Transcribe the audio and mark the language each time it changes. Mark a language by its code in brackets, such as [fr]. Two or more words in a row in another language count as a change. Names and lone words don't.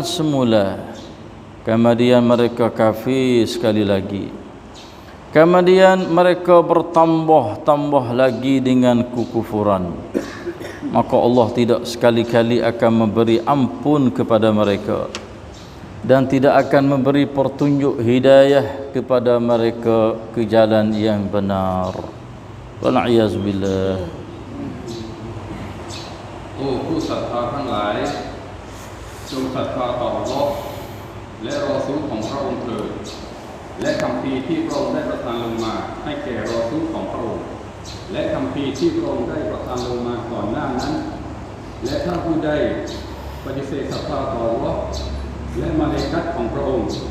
[ms] semula, kemudian mereka kafir sekali lagi, kemudian mereka bertambah-tambah lagi dengan kekufuran, maka Allah tidak sekali-kali akan memberi ampun kepada mereka dan tidak akan memberi petunjuk hidayah kepada mereka ke jalan yang benar. [ar] والعياذ بالله. [th] โอ้ผู้ศรัทธาทั้งหลายจงศรัทธาต่ออัลเลาะห์และรอซูลของพระองค์เถิดและคัมภีร์ที่พระองค์ได้ประทานลงมาให้แก่รอซูลของพระองค์ ว และคัมภีร์ที่พระองค์ได้ประทานลงมาก่อนหน้านั้นและถ้าผู้ใดปฏิเสธศรัทธาต่ออัลเลาะห์และมลาอิกะฮ์ของพระองค์